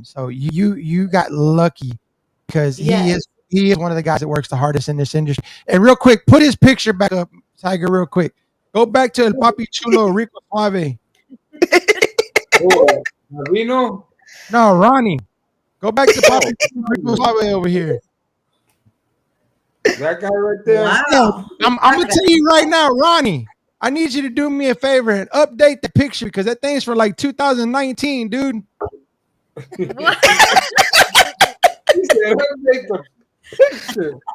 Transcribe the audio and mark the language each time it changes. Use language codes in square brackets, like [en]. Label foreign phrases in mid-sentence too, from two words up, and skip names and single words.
[en] So you got lucky because he is one of the guys that works the hardest in this industry. And real quick, put his picture back up, Tiger, real quick. Go back to [es] El Papi Chulo Rico Suave. [en] Gavino? No, Ronnie. Go back to [es] Papi Chulo Rico Suave [en] over here. That guy right there. Wow. I'm gonna tell you right now, Ronnie. I need you to do me a favor and update the picture because that thing's for like 2019, dude. What? He said, update the picture.